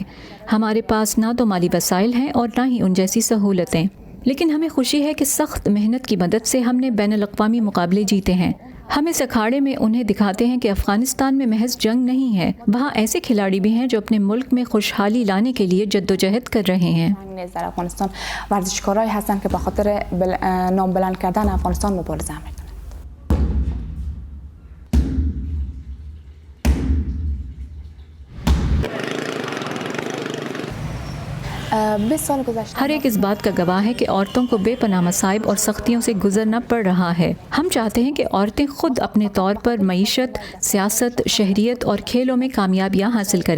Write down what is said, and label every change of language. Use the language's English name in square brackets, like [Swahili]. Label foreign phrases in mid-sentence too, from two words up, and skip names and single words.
[Urdu] ہمارے پاس نہ تو مالی وسائل ہیں اور نہ ہی ان جیسی سہولتیں، لیکن ہمیں خوشی ہے کہ سخت محنت کی مدد سے ہم نے بین الاقوامی مقابلے جیتے ہیں. ہم اس اکھاڑے میں انہیں دکھاتے ہیں کہ افغانستان میں محض جنگ نہیں ہے، وہاں ایسے کھلاڑی بھی ہیں جو اپنے ملک میں خوشحالی لانے کے لیے جدوجہد کر رہے ہیں. [Persian] در افغانستان ورزشکارایی هستند که به خاطر نام بلند کردن افغانستان مبارزه میکنند. [Urdu] 20 سال گزشتہ ہر ایک اس بات کا گواہ ہے کہ عورتوں کو بے پناہ مصائب اور سختیوں سے گزرنا پڑ رہا ہے. ہم چاہتے ہیں کہ عورتیں خود اپنے طور پر معیشت، سیاست، شہریت اور کھیلوں میں کامیابیاں حاصل کریں.